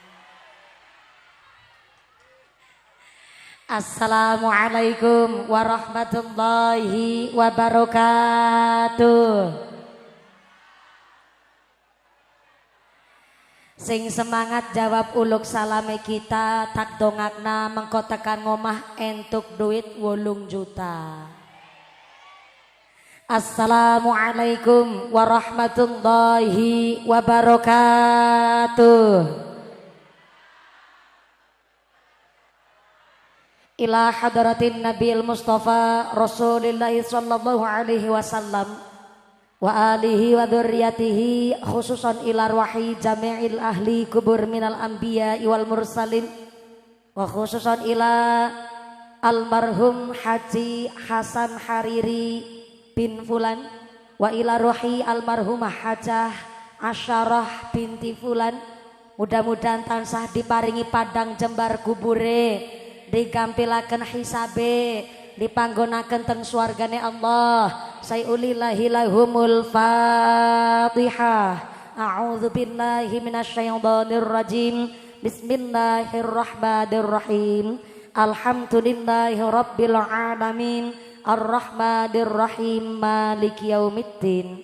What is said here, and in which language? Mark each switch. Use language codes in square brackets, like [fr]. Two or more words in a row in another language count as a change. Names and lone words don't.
[ar] السلام عليكم ورحمة الله وبركاته. [jv] Sing semangat jawab uluk salame kita, tak dongakna mengko tekan ngomah entuk duit 8 juta. [ar] السلام عليكم ورحمة الله وبركاته. إلى حضرة النبي المصطفى رسول الله صلى الله عليه وسلم وآله وذريته، خصوصا إلى أرواح جميع أهل القبور من الأنبياء والمرسلين، وخصوصا إلى المرحوم Haji Hasan Hariri بن فلان، وإلى روح المرحومة Hajah Asyarah بنت فلان. [jv] Mudah-mudahan tansah diparingi padang jembar kubure, digampilaken hisabe, dipanggonaken teng swargane Allah. [ar] شيء لله لهم الفاتحة. أعوذ بالله من الشيطان الرجيم. بسم الله الرحمن الرحيم. الحمد لله رب العالمين. الرحمن الرحيم. مالك يوم الدين.